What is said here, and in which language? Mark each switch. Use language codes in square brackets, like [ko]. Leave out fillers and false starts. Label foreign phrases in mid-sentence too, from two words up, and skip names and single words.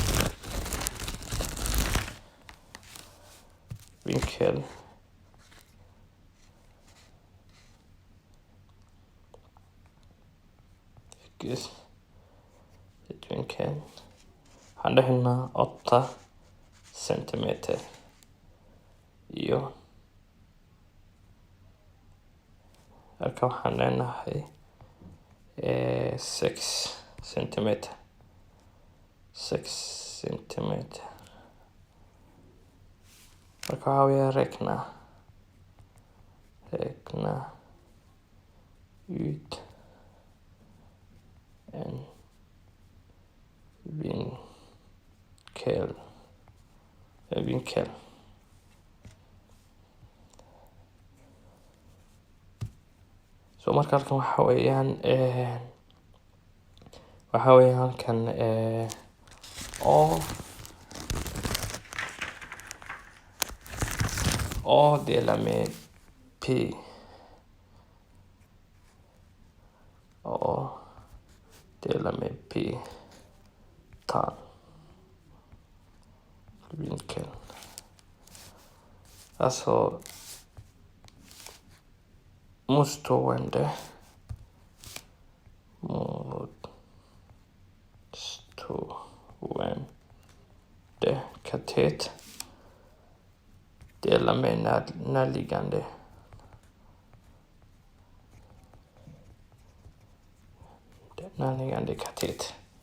[so] vinkel vinkel waxaan dhahaynaa 8 centimeter iyo halka waxaan leenahay 6 centimeter marka waxaa weeye [sv] räkna ut en vinkel. [so] So marka halkan waxaa weeyaan halkan o [sv] delar med p delar med p tan vinkel. Alltså motstående katet delar med närliggande katet.